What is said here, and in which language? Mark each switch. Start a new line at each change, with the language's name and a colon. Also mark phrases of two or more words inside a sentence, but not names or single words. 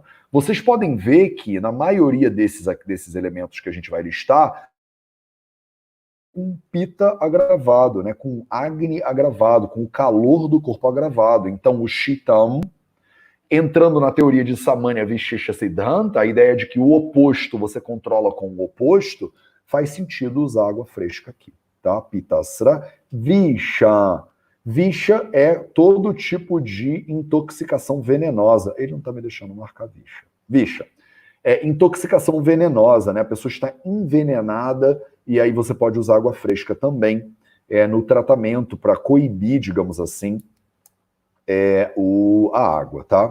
Portuguese: Vocês podem ver que na maioria desses elementos que a gente vai listar, com Pita agravado, né, com Agni agravado, com o calor do corpo agravado. Então, o Shitam, Entrando na teoria de Samanya Vishisha Siddhanta, a ideia de que o oposto você controla com o oposto, faz sentido usar água fresca aqui, tá?
Sanskrit: पित्तास्र विष.
Portuguese: Visha é todo tipo de intoxicação venenosa. Ele não está me deixando marcar Visha. Visha. É intoxicação venenosa, né? A pessoa está envenenada e aí você pode usar água fresca também no tratamento para coibir, digamos assim, a água, tá?